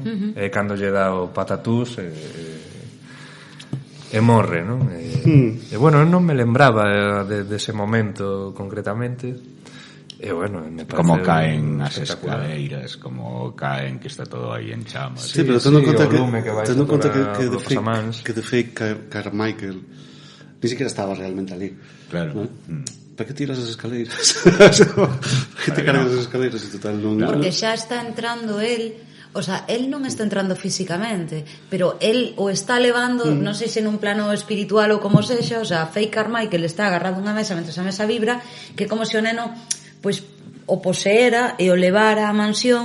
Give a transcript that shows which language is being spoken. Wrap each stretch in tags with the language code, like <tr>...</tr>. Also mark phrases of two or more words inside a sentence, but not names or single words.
<gl>E cando lle dá o patatús e morre, non? E bueno, non me lembraba dese momento concretamente. E bueno, me parece como caen as escaleiras, como caen, que está todo aí en chamas. Sí, pero tendo en conta que the fake Carmichael</gl> <es>ni siquiera</es> <gl>estaba realmente ali. Claro. Para que tiras as escaleiras? Que te cargas as escaleiras e total non... Porque xa está entrando el.</gl> <es>O sea,</es> <gl>él non está entrando físicamente, pero él o está levando, non sei se nun plano espiritual ou como sexa,</gl> <es>o sea,</es> <gl>fake Carmichael está agarrado a unha mesa mentre a mesa vibra, que como se o neno pois o poseera e o levara á mansión.</gl>